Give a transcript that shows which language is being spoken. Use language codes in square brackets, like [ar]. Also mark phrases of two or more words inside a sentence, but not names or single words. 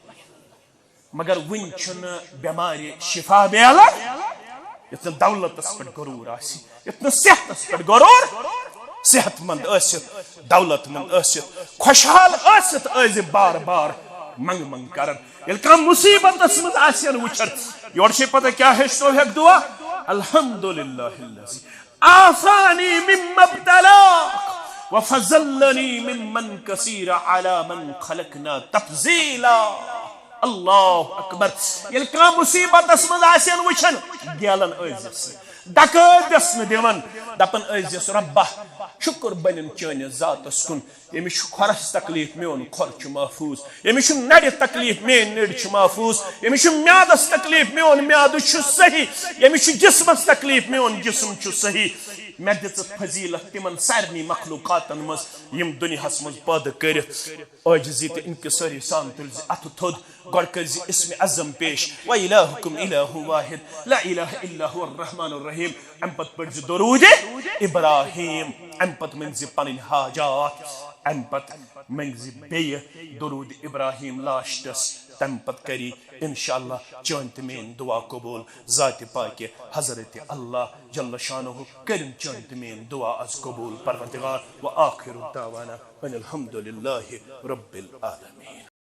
[ks] مگر ون چھنہ بیمارِ شفا میلان یتھ دولتس پہ غرور آسی یتھ صحتس پہ غرور صحت مند ٲسِتھ دولت مند ٲسِتھ خوشحال ٲسِتھ ٲسۍ بار بار منگ منگ کران ییٚلہِ کانٛہہ مصیبتس منٛز آسن وٕچھان یورٕ چھے پتہ کیٛاہ ہیٚچھنوہکھ دعا [ar] الحمدللہ الذی عافانی مما ابتلاک وفضلنی ممن کثیر علی من خلقنا تفضیلا اللہ اکبر [ks] یل کانٛہہ مصیبتس منٛز آسن وٕچھان گیلن ٲسۍزٮ۪س ڈکٲتِس نہٕ دِوان دپان ٲسۍزٮ۪س رۄبا شُکر بنن چٲنِس ذاتس کُن ییٚمِس چھُ کھۄرس تکلیٖف میون کھۄر چھُ محفوٗظ ییٚمِس چھُ نرِ تکلیٖف میٲنۍ نٔرۍ چھِ محفوٗظ ییٚمِس چھُ میادس تکلیٖف میون میادٕ چھُ صحیح ییٚمِس چھُ جسمس تکلیٖف میون جسم چھُ صحیح مےٚ دِژٕتھ فضیلت تمن سارنٕے مخلوقاتن منٛز یِم دُنیاہس منٛز پٲدٕ کٔرِتھ عاجزی تہٕ انکسٲری سان تُلۍ زِ اتھٕ تھوٚد گۄڈٕ کٔرۍ زِ اسمِ عظم پیش [ar] وإلہُکم الہ واحد لا الہ الا هو الرحمن الرحیم [ks] امہِ پتہٕ پٔرۍ زِ درود ابراہیم امہِ پتہٕ مٔنگۍ زِ پنٕنۍ حاجات امہِ پتہٕ منگۍ زِ بیٚیہِ درود ابراہیم لاسٹس تمہِ پتہٕ کری انشاءاللہ چٲنۍ تہٕ میٲنۍ دعا قبوٗل ذاتِ پاکہِ حضرت اللہ جل شانہ کٔرِن چٲنۍ تہٕ میٲنۍ دعا از قبوٗل پروردگار [ar] وآخر دعوانا ان الحمد للہ رب العالمین.